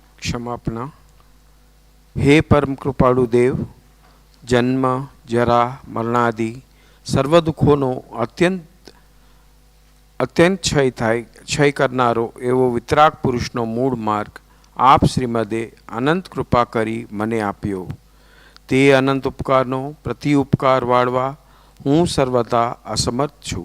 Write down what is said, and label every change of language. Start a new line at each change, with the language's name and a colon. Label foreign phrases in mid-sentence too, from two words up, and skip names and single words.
Gujarati: ક્ષમાપના। હે પરમ કૃપાળુ દેવ, જન્મ જરા મરણાદિ સર્વ દુખોનો અત્યંત ક્ષય કરનારો એવો વિતરાગ પુરુષનો મૂળ માર્ગ આપ શ્રીમદે અનંત કૃપા કરી મને આપ્યો. તે અનંત ઉપકારનો પ્રતિ ઉપકાર વાળવા હું સર્વથા અસમર્થ છું.